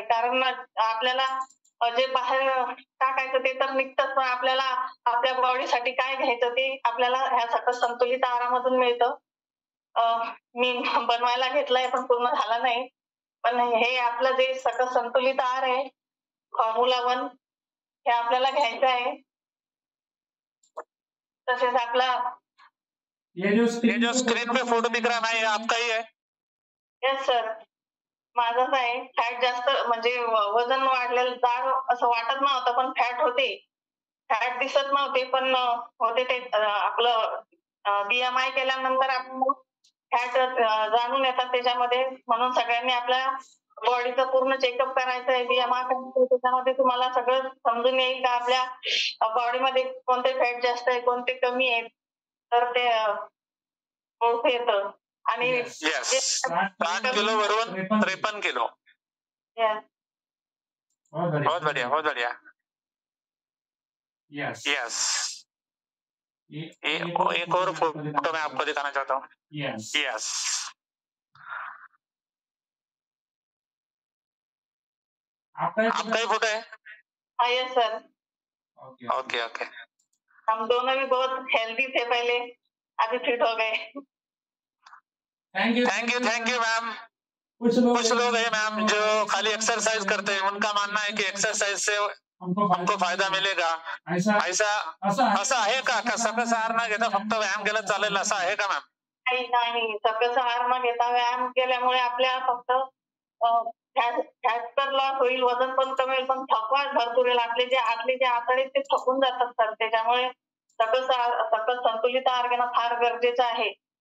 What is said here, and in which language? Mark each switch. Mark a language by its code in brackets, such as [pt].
[mr] कारण आपल्याला जे बाहेर टाकायचं ते तर निघतंच, पण आपल्याला आपल्या बॉडीसाठी काय घ्यायचं ते आपल्याला ह्या सकस संतुलित आहारामधून मिळतं. मी बनवायला घेतलंय पण पूर्ण झाला नाही. पण हे आपलं जे सकस संतुलित आहार आहे फॉर्म्युला 1 हे आपल्याला घ्यायचं आहे. तसेच आपला [hi] ये जो स्क्रीन पे फोटो दिख रहा है आपका ही है? [mr] येस सर, माझंच आहे. फॅट जास्त म्हणजे वजन वाढलेलं जाड असं वाटत नव्हतं, पण फॅट होते. फॅट दिसत नव्हते पण होते. ते आपलं BMI केल्यानंतर आपण फॅट जाणून येतात त्याच्यामध्ये. म्हणून सगळ्यांनी आपल्या बॉडीचं पूर्ण चेकअप करायचं आहे. BMI त्याच्यामध्ये तुम्हाला सगळं समजून येईल का आपल्या बॉडीमध्ये कोणते फॅट जास्त आहे कोणते कमी आहेत, तर ते ओळखू येतं. आणि यस, 60 किलो वरून 53 किलो. [hi] बहुत बढ़िया, बहुत बढ़िया. यस, एक और फोटो मैं आपको दिखाना चाहता हूँ. यस, आपका ही फोटो है? हाँ यस सर. [en] Okay okay. [hi] हम दोनों भी बहुत हेल्दी थे पहले, अभी फिट हो गए. Thank you ma'am. कुछ लोग हैं मैम जो खाली एक्सरसाइज करते हैं, उनका मानना है कि एक्सरसाइज से हमको फायदा मिलेगा. [mr] असं आहे का सकस आहार न घेता फक्त व्यायाम केला चालेल असं आहे का मॅम? नाही, सकस आहार न घेता व्यायाम केल्यामुळे आपल्या फक्त फॅट तर लॉस होईल, वजन पण कमी होईल, पण थकवा भरपूर येईल. आतले जे आतडे आहेत ते थकून जातात सर. त्याच्यामुळे सकस संतुलित आहार घेणं फार गरजेचं आहे.